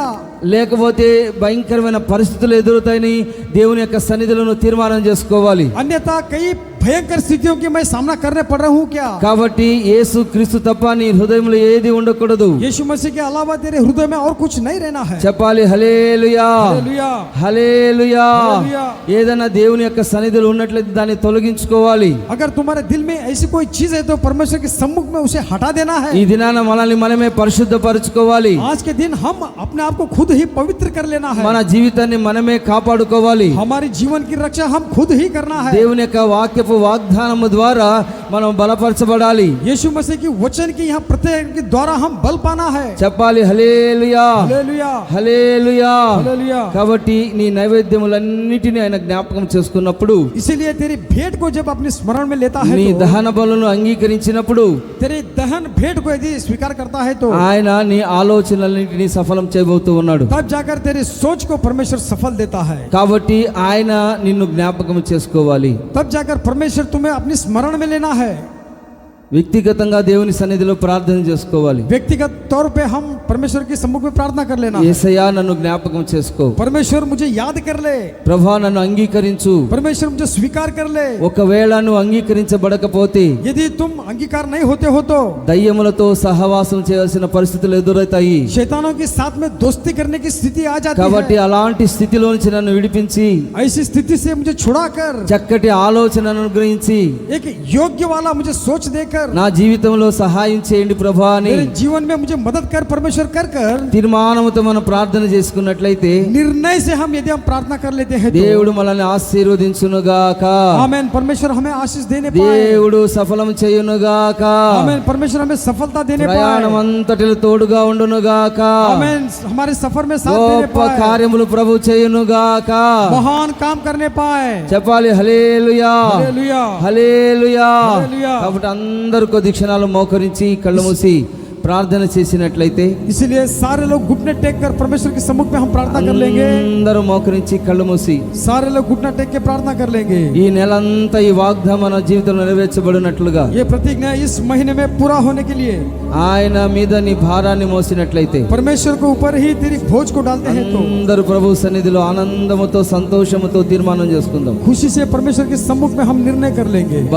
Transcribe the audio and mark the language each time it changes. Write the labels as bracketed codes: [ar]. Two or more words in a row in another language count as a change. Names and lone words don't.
[te] లేకపోతే భయంకరమైన పరిస్థితులు ఎదురుతాయని దేవుని యొక్క సన్నిధిలో నువ్వు తీర్మానం చేసుకోవాలి. [hi] अन्यथा कई भयंकर स्थितियों की मैं सामना करने पड़ रहा हूँ क्या. [te] కాబట్టి యేసు క్రీస్తు తప్ప నీ హృదయంలో ఏది ఉండకూడదు. [hi] यीशु मसीह के अलावा तेरे हृदय में और कुछ नहीं रहना है. [te] చెప్పాలి హల్లెలూయా, [hi] हालेलुया, [te] హల్లెలూయా. [hi] हालेलुया. [te] ఏదైనా దేవుని యొక్క సన్నిధిలో ఉన్నట్లయితే దాన్ని తొలగించుకోవాలి. [hi] अगर तुम्हारे दिल में ऐसी कोई चीज है तो परमेश्वर के सम्मुख में उसे हटा देना है. [te] ఈ దినాన మనల్ని మనమే పరిశుద్ధపరచుకోవాలి. [hi] आज के दिन हम अपने आप को खुद ही पवित्र कर लेना है. [te] మన జీవితాన్ని మనమే కాపాడుకోవాలి. [hi] हमारी जीवन की रक्षा हम खुद ही करना है. [te] దేవుని యొక్క వాక్యపు వాగ్దానము ద్వారా మనం బలపరచబడాలి. [hi] यीशु मसीह की वचन की यहाँ प्रत्येक के द्वारा हम बल पाना है. [te] చెప్పాలి హల్లెలూయా, [hi] हालेलुया, [te] హల్లెలూయా. [hi] हालेलुया. [te] కాబట్టి నీ నైవేద్యములన్నిటిని ఆయన జ్ఞాపకం చేసుకున్నప్పుడు, [hi] इसीलिए तेरी भेंट को जब अपने स्मरण में लेता है [te] నీ [hi] तो, [te] దహన బలులను అంగీకరించినప్పుడు [hi] तेरे दहन भेंट को यदि स्वीकार करता है तो [te] ఆయన నీ ఆలోచనలన్నిటినీ సఫలం చేయబోతూ ఉన్నాడు. [hi] तब जाकर तेरे सोच को परमेश्वर सफल देता है. [te] కాబట్టి ఆయన నిన్ను జ్ఞాపకం చేసుకోవాలి. [hi] तब जाकर परमेश्वर तुम्हें अपने स्मरण में लेना है. [te] వ్యక్తిగతంగా దేవుని సన్నిధిలో ప్రార్థన చేసుకోవాలి. [hi] व्यक्तिगत तौर पे हम परमेश्वर के सम्मुख में प्रार्थना कर लेना है. [te] యేసయ్యా నన్ను జ్ఞాపకం చేసుకో, [hi] परमेश्वर मुझे याद कर ले, [te] ప్రభువా నన్ను అంగీకరించు. [hi] परमेश्वर मुझे स्वीकार कर ले. [te] ఒకవేళ నువ్వు అంగీకరించబడకపోతే [hi] यदि तुम अंगीकार नहीं होते हो तो [te] దయ్యములతో సహవాసం చేయాల్సిన పరిస్థితులు ఎదురవుతాయి. [hi] शैतानों के साथ में दोस्ती करने की स्थिति आ जाती [te] కాబట్టి [hi] है. [te] అలాంటి స్థితిలో నుంచి నన్ను విడిపించి [hi] ऐसी स्थिति से मुझे छुड़ाकर [te] చక్కటి ఆలోచనను అనుగ్రహించి [hi] एक योग्य वाला मुझे सोच देकर [te] నా జీవితంలో సహాయం చేయండి ప్రభువా అని [hi] मेरे जीवन में मुझे मदद कर परमेश्वर कर कर [te] తీర్మానంతో మనం ప్రార్థన చేసుకున్నట్లయితే [hi] निर्णय से हम यदि हम प्रार्थना कर लेते हैं तो [te] దేవుడు మనల్ని ఆశీర్వదించునుగాక. [hi] आमेन. परमेश्वर हमें आशीष देने पाए. [te] దేవుడు సఫలం చేయునుగాక. [hi] आमेन. परमेश्वर हमें सफलता देने [te] ప్రయాణం [hi] पाए. [te] అంతటిలో తోడుగా ఉండునుగాక. [hi] आमेन. हमारे सफर में साथ देने [te] గొప్ప [hi] पाए. [te] కార్యములు ప్రభు చేయునుగాక. [hi] महान काम करने पाए. [te] చెప్పాలి హల్లెలూయా, [hi] हालेलुया, [te] హల్లెలూయా. హల్లెలూయా. కాబట్టి అందరూ కొద్ది క్షణాలు మోకరించి కళ్ళు మూసి ప్రార్థన చేసినట్లయితే, [hi] इसलिए सारे लोग घुटने टेक कर परमेश्वर के सम्मुख में हम प्रार्थना कर लेंगे. [te] అందరూ మోకరించి కళ్ళు మూసి [hi] सारे लोग घुटना टेक के प्रार्थना कर लेंगे. [te] ఈ నెలంతా ఈ వాగ్దానం మన జీవితంలో నెరవేర్చబడినట్లుగా [hi] ये प्रतिज्ञा इस महीने में पूरा होने के लिए [te] ఆయన మీద నీ భారాన్ని మోసినట్లయితే, [hi] परमेश्वर के ऊपर ही तेरी बोझ को डालते हैं तो [te] అందరూ ప్రభు సన్నిధిలో ఆనందముతో సంతోషముతో తీర్మానం చేసుకుందాం. [hi] खुशी से परमेश्वर के सम्मुख में हम निर्णय कर लेंगे.